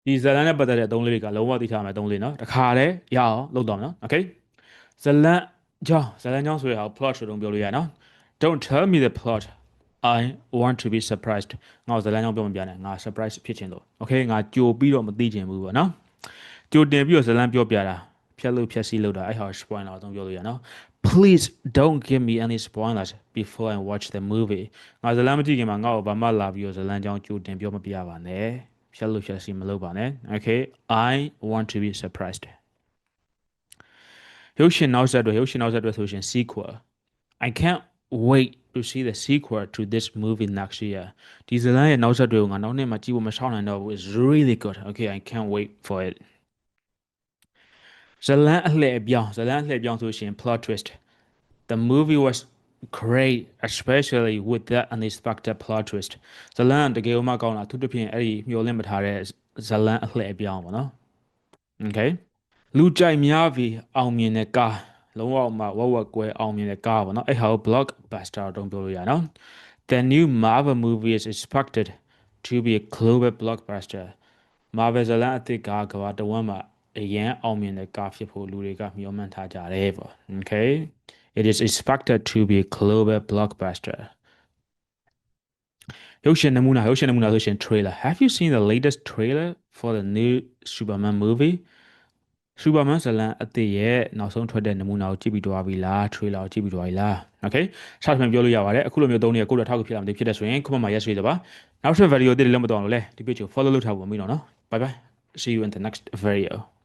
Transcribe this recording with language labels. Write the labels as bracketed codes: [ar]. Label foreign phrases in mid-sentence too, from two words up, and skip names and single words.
[my] ဒီဇတ်လန်နဲ့ပတ်သက်တဲ့အသုံးလေးတွေကလုံးဝသိထားမယ်အသုံးလေးနော်တခါလေရအောင်လုပ်တော့မယ်နော် okay ဇတ်လန်ကြောင်းဆိုရအောင် plot ဆိုတော့ပြောလို့ရနော် [en] don't tell me the plot I want to be surprised [my] ငါ့ကိုဇတ်လန်ကြောင်းပြောမပြနဲ့ငါ surprise ဖြစ်ချင်လို့ okay ငါကြိုပြီးတော့မသိချင်ဘူးပေါ့နော်ကြိုတင်ပြီးတော့ဇတ်လန်ပြောပြတာဖြတ်လို့ဖြတ်စီးလို့တာအဲ့ဟာ spoiler အသုံးပြောလို့ရနော် [en] please don't give me any spoilers before I watch the movie [my] ငါဇတ်လန်မကြည့်ခင်မှာငါ့ကိုဘာမှလာပြီးတော့ဇတ်လန်ကြောင်းကြိုတင်ပြောမပြပါနဲ့ဖြတ်လို့ဖြတ်စီးမလုပ်ပါနဲ့ [en] okay I want to be surprised [my] ရုပ်ရှင်နောက်ဆက်တွဲဆိုရှင် sequel [en] I can't wait to see the sequel to this movie next year [my] ဒီဇတ်လန်ရဲ့နောက်ဆက်တွဲကိုငါနောက်နှစ်မှာကြည့်ဖို့မရှောင်နိုင်တော့ဘူး [en] it's really good okay I can't wait for it [my] ဇတ်လန်အလှည့်အပြောင်းဆိုရှင် [en] plot twist the movie was great especially with that unexpected plot twist [my] ဇတ်လန်တကယ်မှကောင်းတာသူတစ်ဖြင့်အဲ့ဒီမျှော်လင့်မထားတဲ့ဇတ်လန်အလှည့်အပြောင်းပေါ့နော် okay လူကြိုက်များပြီးအောင်မြင်တဲ့ကားလုံးဝမှဝက်ကွဲအောင်မြင်တဲ့ကားပေါ့နော်အဲ့ဟာကို blockbuster တော့ပြောလို့ရနော် [en] the new Marvel movie is expected to be a global blockbuster Marvel [my] ဇာတ်လမ်းအသစ်ကကမ္ဘာတစ်ဝန်းမှာအရင်အောင်မြင်တဲ့ကားဖြစ်ဖို့လူတွေကမျှော်မှန်းထားကြတယ်ပေါ့ [en] okay it is expected to be a global blockbuster [my] ရုပ်ရှင်နမူနာဆိုရှင် [en] trailer have you seen the latest trailer for the new Superman movie Superman [my] ဇာတ်လမ်းအသစ်ရဲ့နောက်ဆုံးထွက်တဲ့နမူနာကိုကြည့်ပြီးသွားပြီလား trailer ကိုကြည့်ပြီးသွားပြီလား okay စသဖြင့်ပြောလို့ရပါတယ်အခုလိုမျိုးသုံးနေရကိုယ့်လက်ထောက်ကိုဖြစ်လာမသိဖြစ်တဲ့ဆိုရင် comment မှာ yes ရေးတော့ပါနောက်ထပ် video အသစ်တွေလည်းမတော်အောင်လို့လေဒီ page ကို follow လုပ်ထားဖို့မပြီးတော့နော် [en] bye bye see you in the next video